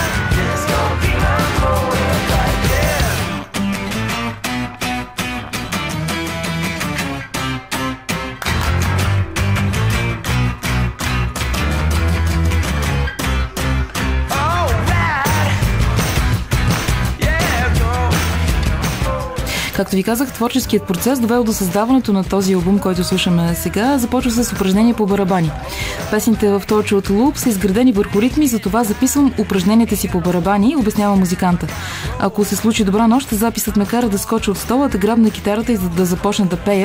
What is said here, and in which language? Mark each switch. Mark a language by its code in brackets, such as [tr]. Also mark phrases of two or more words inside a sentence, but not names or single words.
[en] This is gonna be my motorbike, yeah. All right. Yeah, go. [bg] Както ви казах, творческият процес, довел до създаването на този албум, който слушаме сега, започва с упражнения по барабани. Песните в Tortured Loop са изградени върху ритми, затова записвам упражненията си по барабани, обяснява музиканта. Ако се случи добра нощ, записът ме кара да скоча от стола, да грабна китарата и да започна да пея.